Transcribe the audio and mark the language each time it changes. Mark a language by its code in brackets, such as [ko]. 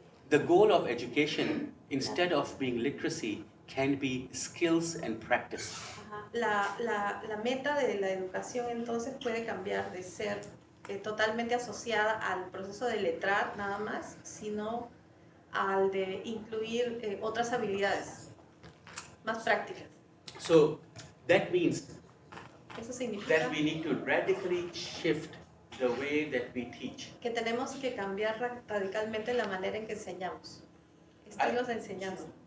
[en] the goal of education, instead of being literacy, can be skills and practice. [es] La meta de la educación entonces puede cambiar de ser totalmente asociada al proceso de letrar nada más, sino al de incluir otras habilidades más prácticas. [en] So that means [es] Eso significa [en] that we need to radically shift the way that we teach. [es] que tenemos que cambiar radicalmente la manera en que enseñamos, estilos de enseñanza.